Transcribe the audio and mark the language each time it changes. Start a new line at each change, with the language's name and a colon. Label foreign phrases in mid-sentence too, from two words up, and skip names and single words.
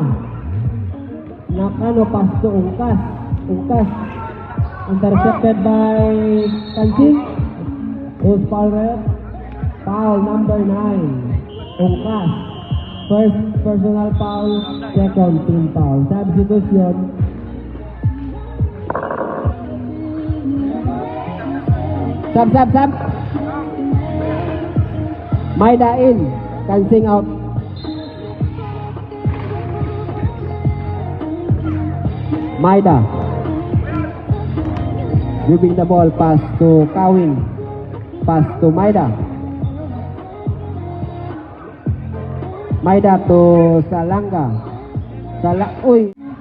English: Nakano pass to Ungkas. Intercepted by Kansing. Who's foul rep? Foul number 9. Ungkas. First personal foul, second team foul. Substitution. Sub. Maida in. Kansing out. Maida. Giving the ball, pass to Kawing. Pass to Maida. Maida to Salanga. Uy.